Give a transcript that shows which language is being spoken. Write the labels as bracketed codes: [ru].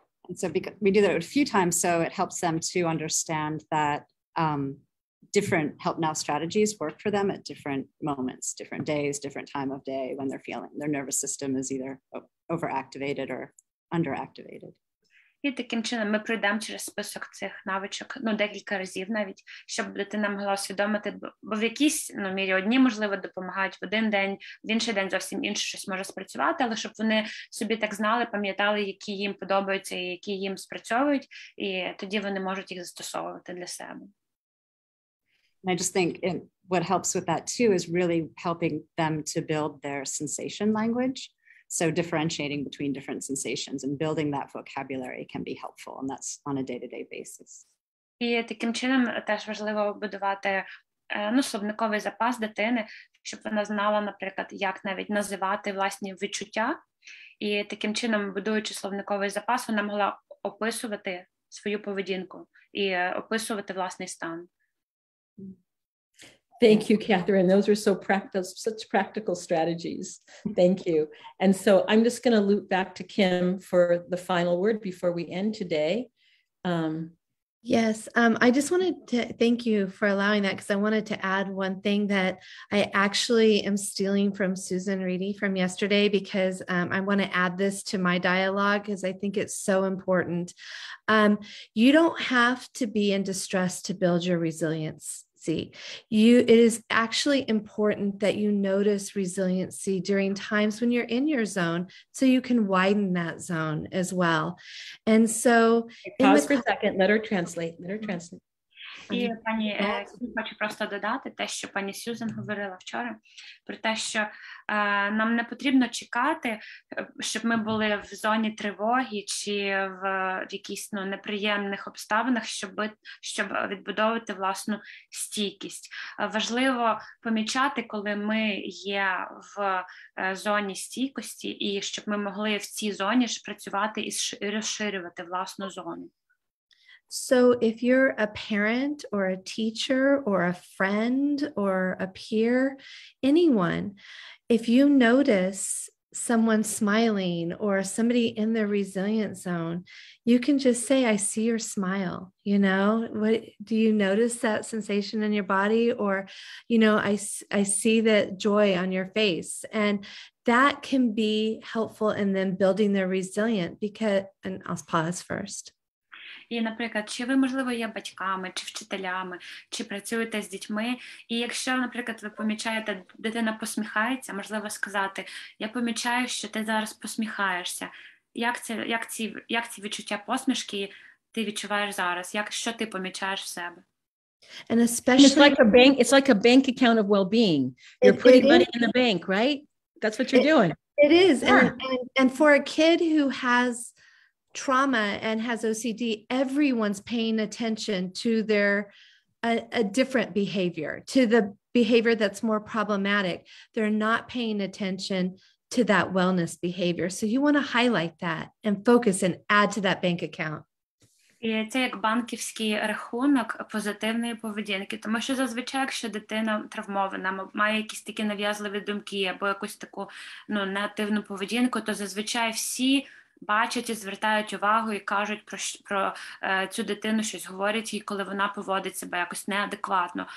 [en] And so we do that a few times, so it helps them to understand that different help now strategies work for them at different moments, different days, different time of day when they're feeling. Their nervous system is either overactivated or underactivated. [uk] І таким чином ми пройдемо через список цих навичок, декілька разів навіть, щоб дитина могла усвідомити, бо в якійсь мірі одні, можливо, допомагають в один день, в інший день зовсім інше щось може спрацювати, але щоб вони собі так знали, пам'ятали, які їм подобаються і які їм спрацьовують, і тоді вони можуть їх застосовувати для себе. [en] And I just think what helps with that too is really helping them to build their sensation language. So differentiating between different sensations and building that vocabulary can be helpful, and that's on a day-to-day basis. [uk] І таким чином теж важливо будувати словниковий запас дитини, щоб вона знала, наприклад, як навіть називати власні відчуття. І таким чином, будуючи словниковий запас, вона могла описувати свою поведінку і описувати власний стан. [en] Thank you, Catherine. Those are such practical strategies. Thank you. And so I'm just going to loop back to Kim for the final word before we end today. Yes, I just wanted to thank you for allowing that, because I wanted to add one thing that I actually am stealing from Susan Reedy from yesterday, because I want to add this to my dialogue because I think it's so important. You don't have to be in distress to build your resilience. It is actually important that you notice resiliency during times when you're in your zone, so you can widen that zone as well. And so pause for a second, let her translate. [uk] І пані хочу просто додати те, що пані Сюзан говорила вчора, про те, що нам не потрібно чекати, щоб ми були в зоні тривоги чи в якісь неприємних обставинах, щоб відбудовувати власну стійкість. Важливо помічати, коли ми є в зоні стійкості, і щоб ми могли в цій зоні ж працювати і розширювати власну зону. [en] So if you're a parent or a teacher or a friend or a peer, anyone, if you notice someone smiling or somebody in the resilient zone, you can just say, I see your smile. What do you notice that sensation in your body? Or, I see that joy on your face. And that can be helpful in them building their resilience, and I'll pause first. [uk] І, наприклад, чи ви, можливо, є батьками, чи вчителями, чи працюєте з дітьми, і якщо, наприклад, ви помічаєте, дитина посміхається, можливо сказати, я помічаю, що ти зараз посміхаєшся. Як ці відчуття посмішки ти відчуваєш зараз? Що ти помічаєш в себе? [en] And especially it's like a bank account of well-being. You're putting money in the bank, right? That's what you're doing. It is. Yeah. And for a kid who has trauma and has OCD, everyone's paying attention to their a different behavior, to the behavior that's more problematic. They're not paying attention to that wellness behavior. So you want to highlight that and focus and add to that bank account. [uk] І це як банківський рахунок позитивної поведінки, тому що зазвичай, якщо дитина травмована, має якісь такі нав'язливі думки або якусь таку негативну поведінку, то зазвичай всі бачать і звертають увагу і кажуть про цю дитину, щось говорять їй, коли вона поводить себе якось неадекватно.